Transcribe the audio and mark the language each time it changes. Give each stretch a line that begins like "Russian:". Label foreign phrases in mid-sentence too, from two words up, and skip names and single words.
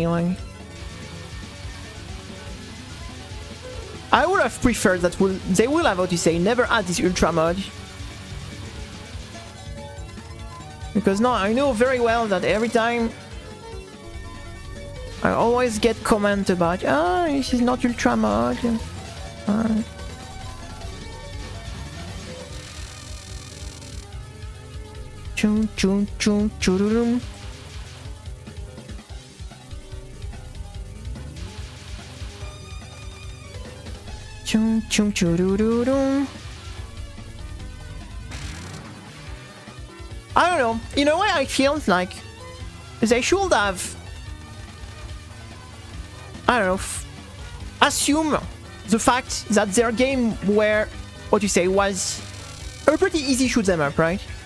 English: Like, I would have preferred that they will have, how to say, never add this ultra mod. Because now I know very well that every time I always get comment about, this is not ultra mod. Chum chum chum chururum. Chum chum chururum. I don't know. In a way, I feel like they should have, I don't know, assume the fact that their game were, what you say, was a pretty easy shoot them up, right?